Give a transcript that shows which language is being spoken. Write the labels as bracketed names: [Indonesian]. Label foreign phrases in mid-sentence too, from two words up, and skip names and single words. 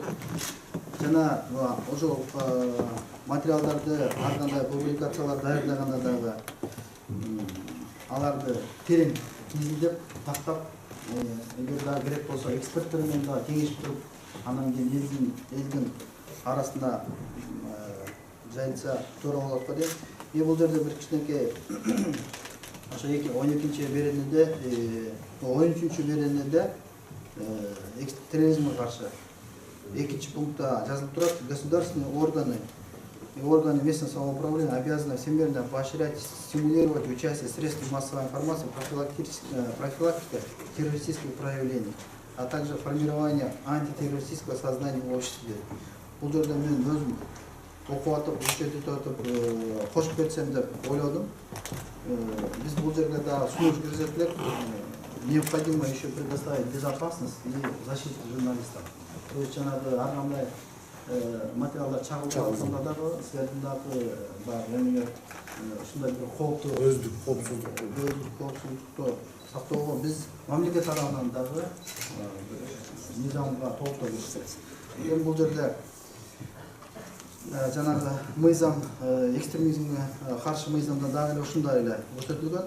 [Kyrgyz] Жана ошол материалдарды ар кандай публикациялар даярдаганда дагы аларды терең изилдеп тактап, эгер да керек болсо эксперттер менен да кеңешип туруп, анан кийин элдин арасында жайылса туура болот го дейм. Бул жерде бир кичинекей ошо 12-нчи беренеде, 13-чү беренеде терроризмге каршы 2-нчи пунктта жазылып турат: [Russian] государственные органы местного самоуправления обязаны всемирно поощрять, стимулировать участие средств массовой информации в профилактике террористических проявлений, а также формирование антитеррористического сознания в обществе. [Kyrgyz] Бул жерде мен өзүм окуп атып, иштетип атып, кошуп кетсем деп ойлодум. Биз бул жерге да сунуш киргизет элек. [Russian] Необходимо еще предоставить безопасность и защиту журналистов. То есть [Kyrgyz] ар кандай материалдар чагылганда дагы силердин дагы бар эмелер ушундай бир кооптуу Өздүк коопсуздукту сактоого биз мамлекет тарабынан дагы мыйзамга толуктоо беребиз. Эми бул жерде жанагы мыйзам, экстремизмге каршы мыйзамда дагы эле ушундай эле көрсөтүлгөн.